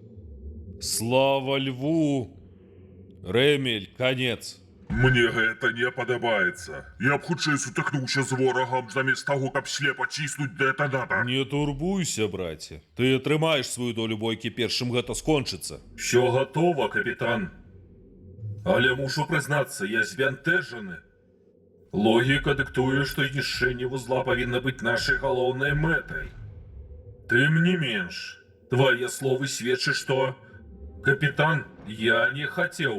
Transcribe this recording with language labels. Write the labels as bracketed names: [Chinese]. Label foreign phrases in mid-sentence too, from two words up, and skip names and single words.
[Russian] Слава Льву! Рэмель, конец. [Belarusian] Мне гэта не падабаецца. Я б хутчэй сутыкнуўся з ворагам замест таго, каб слепа ціснуць дэтанатар. Не турбуйся, браце. Ты атрымаеш сваю долю бойкі, першым гэта скончыцца. [Russian] Все готово, капитан. [Belarusian] Але мушу признацца, я збянтэжаны. Логіка дыктуе, што знішчэнне вузла павінна быць нашай галоўнай мэтай. Тым не менш, твае словы сведчаць, што... Капітан, я не хацеў.